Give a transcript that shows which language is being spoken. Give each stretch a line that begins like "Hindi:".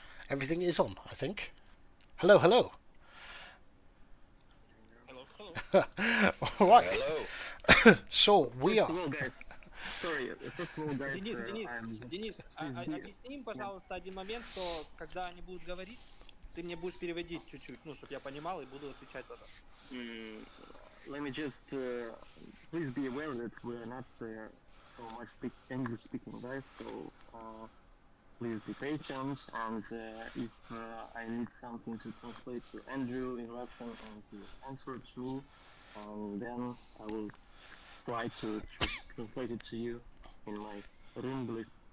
English: Everything is on, I think. Hello, hello. Hello, hello. All right. Hello. So we First are. of all, guys, sorry, first of all, guys,
Russian: Денис, объясни им, пожалуйста, один момент, что когда они будут говорить, ты мне будешь переводить чуть-чуть, ну, чтобы я понимал и буду отвечать тогда.
English: let me just please be aware that we're not so much English speaking guys, so please be patient, and if I need something to translate to Andrew in Russian and to answer to me, then I will try to translate it to you in my English.